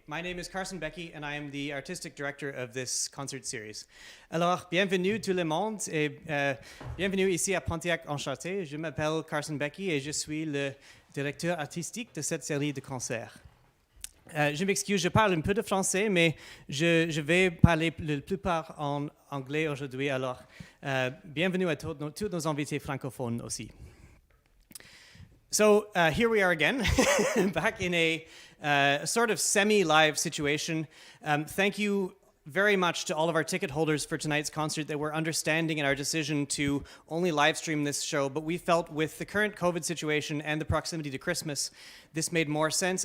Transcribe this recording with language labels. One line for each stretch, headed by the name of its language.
English: My name is Carson Becke, and I am the artistic director of this concert series.
French: Alors, bienvenue tout le monde, et bienvenue ici à Pontiac Enchanté. Je m'appelle Carson Becke et je suis le directeur artistique de cette série de concerts. Je m'excuse, je parle un peu de français, mais je vais parler la plupart en anglais aujourd'hui. Alors, bienvenue à tous nos invités francophones aussi.
English: So here we are again, back in a sort of semi-live situation. Thank you very much to all of our ticket holders for tonight's concert that were understanding in our decision to only live stream this show, but we felt with the current COVID situation and the proximity to Christmas, this made more sense.